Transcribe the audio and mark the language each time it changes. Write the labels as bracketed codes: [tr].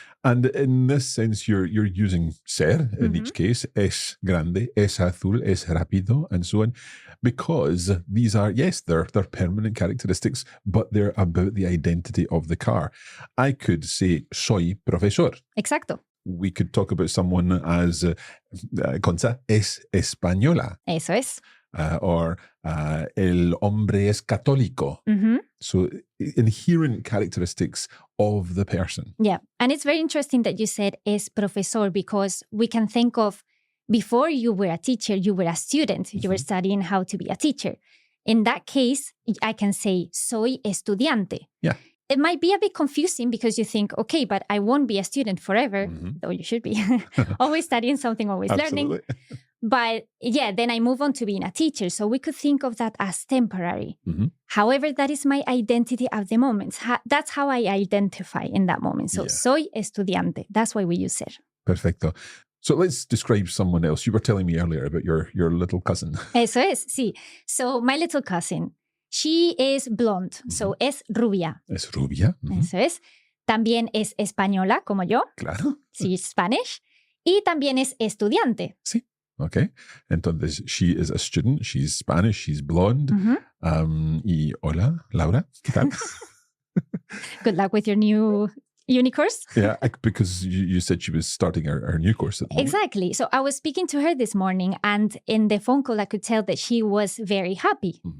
[en] And in this sense, you're using ser in each case, [es] es grande, es azul, es rápido, [en] and so on, because these are, they're permanent characteristics, but they're about the identity of the car. I could say, [es] soy profesor. Exacto. [en] We could talk about someone as, Concha, [es] es española. Eso es. Or el hombre es católico. [en] So inherent characteristics of the person. Yeah. And it's very interesting that you said [es] es profesor [en] because we can think of before you were a teacher, you were a student, you were studying how to be a teacher. In that case, I can say [es] soy estudiante. [en] Yeah. It might be a bit confusing because you think, okay, but I won't be a student forever, though you should be. Always studying something, always learning. But then I move on to being a teacher. So we could think of that as temporary. However, that is my identity at the moment. That's how I identify in that moment. So [es] soy estudiante. [en] That's why we use ser. [es] Perfecto. [en] So let's describe someone else. You were telling me earlier about your little cousin. [es] Eso es, sí. [en] So my little cousin, she is blonde. [es] So es rubia. Es rubia. Eso es. También es española, como yo. Claro. [en] She's Spanish. [es] Y también es estudiante. Sí. Okay. [en] Entonces, she is a student. She's Spanish. She's blonde. [es] Y hola, Laura. ¿Qué tal? [en] Good luck with your new uni course. Yeah, because you said she was starting her new course at the moment. Exactly. So I was speaking to her this morning, and in the phone call, I could tell that she was very happy.